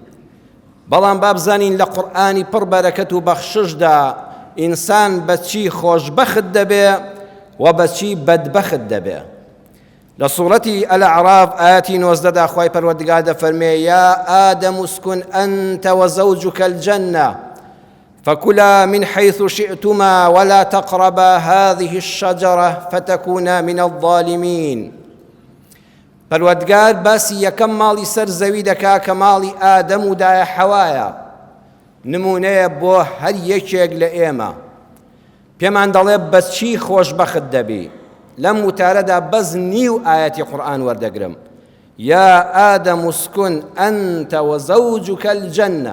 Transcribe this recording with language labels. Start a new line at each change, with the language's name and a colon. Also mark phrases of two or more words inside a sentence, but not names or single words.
Central Kurdish: بەڵام با بزانین لە قورئانی پڕ بەرەکەت و بەخششدا ئینسان بەچی خۆشبەخت دەبێ و بەچی بەدبەخت دەبێ. لە سوورەتی ئەلەعراف ئاەتی 19دا خوای پەروەردگار دەفەرمێ:
Arabic: یا ئادەم اسکن ئەنتە وەزەوجوکە الجەنە فكلا من حيث شئتما ولا تقربا هذه الشجرة فتكونا من الظالمين.
Central Kurdish: پەروەردگار باسی یەکەم ماڵی سەر زەوی دەکا کە ماڵی ئادەم و دایە حەوایە، نمونەیە بۆ هەر یەکێک لە ئێمە. پێمان دەڵێ بەچی خۆشبەخت دەبی. لەم وتارەدا بەس نیو ئاەتی قورئان وەردەگرم:
Arabic: یا ئادەم اسکن ئەنتە وەزەوجوکە الجەنە.